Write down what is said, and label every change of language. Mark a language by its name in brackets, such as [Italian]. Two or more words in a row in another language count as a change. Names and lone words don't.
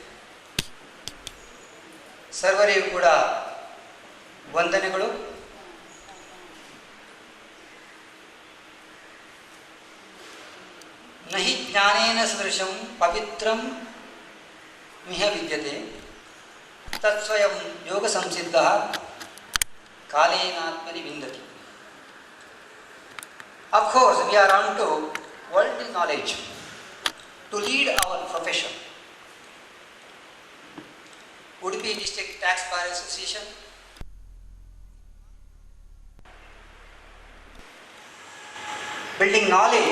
[Kannada] ಸರ್ವರಿಗೂ ಕೂಡ ವಂದನೆಗಳು. [Sanskrit] ನಹಿ ಜ್ಞಾನೇನ ಸದೃಶಂ ಪವಿತ್ರಂ ಮಿಹ ವಿದ್ಯತೆ ತತ್ಸ್ವಯಂ ಯೋಗ ಸಂಸಿದ್ಧಃ ಕಾಲೇನಾತ್ಮನಿ ವಿಂದತಿ. [English] Of course, we are on to worldly knowledge to lead our profession. Udupi District Tax Bar Association building knowledge.